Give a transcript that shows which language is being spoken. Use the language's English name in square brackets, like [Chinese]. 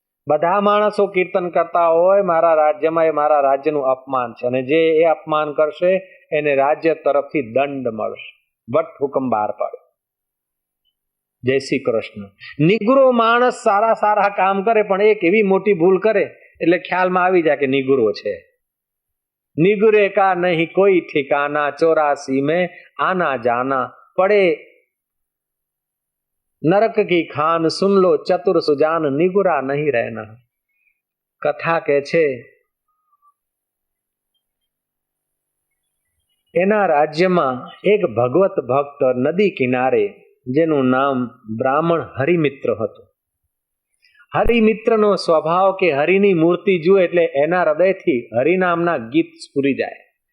[Gujarati] બધા માણસો કીર્તન કરતા હોય મારા રાજ્યમાં, એ મારા રાજ્યનું અપમાન છે, અને જે એ અપમાન કરશે એને રાજ્ય તરફથી દંડ મળશે. વટ હુકમ બહાર પાડ્યો. જય શ્રી કૃષ્ણ. નિગુરો માણસ સારા સારા કામ કરે, પણ એક એવી મોટી ભૂલ કરે એટલે ખ્યાલમાં આવી જાય કે નિગુરો છે. [Hindi] નિગુરે કા નહીં કોઈ ઠિકાના, 84 में आना जाना पड़े नरक की खान, सुन लो चतुर सुजान, निगुरा नहीं रहना. [Gujarati] કથા કે છે એના રાજ્યમાં એક ભગવત ભક્ત નદી કિનારે જેનું નામ બ્રાહ્મણ હરિમિત્ર હતું. હરિમિત્રનો સ્વભાવ કે હરિની મૂર્તિ જુએ એટલે એના હૃદયથી હરિનામના ગીત સ્ફુરી જાય.